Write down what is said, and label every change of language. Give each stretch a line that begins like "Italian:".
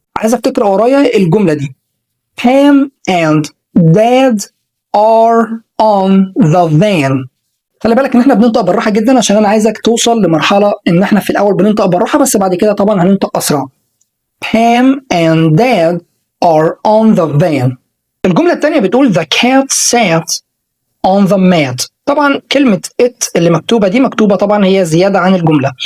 Arabic: عايزك تقرأ ورايا الجملة دي.
English: Pam and Dad are on the van.
Arabic: خلي بالك ان احنا بننطق بالراحة جدا عشان انا عايزك توصل لمرحلة ان احنا في الاول بننطق بالراحة بس بعد كده طبعا هننطق اسرع. Pam and Dad are on the van. الجملة التانية بتقول
English: the cat sat on the mat.
Arabic: طبعا كلمة it اللي مكتوبة دي مكتوبة طبعا هي زيادة عن الجملة.